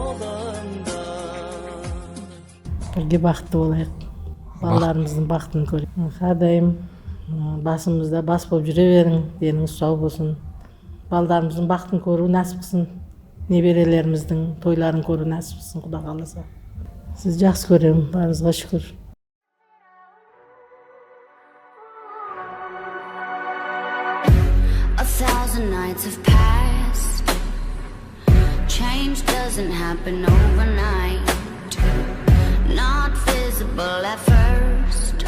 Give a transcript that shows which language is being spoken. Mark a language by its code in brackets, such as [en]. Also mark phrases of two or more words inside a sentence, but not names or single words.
[kk] Бірге бақытты болайық, балаларымыздың бақытын көрейік. Әрдайым басымызда бас болып жүре берің, деніңіз сау болсын. Балдарымыздың бақытын көру нәсіп қылсын, неберелеріміздің тойларын көру нәсіп қылсын, Құда қаласа. Сіз жақсы көремін, барыңызға шүкір. [en] A thousand nights have passed. Change doesn't happen overnight. Not visible at first.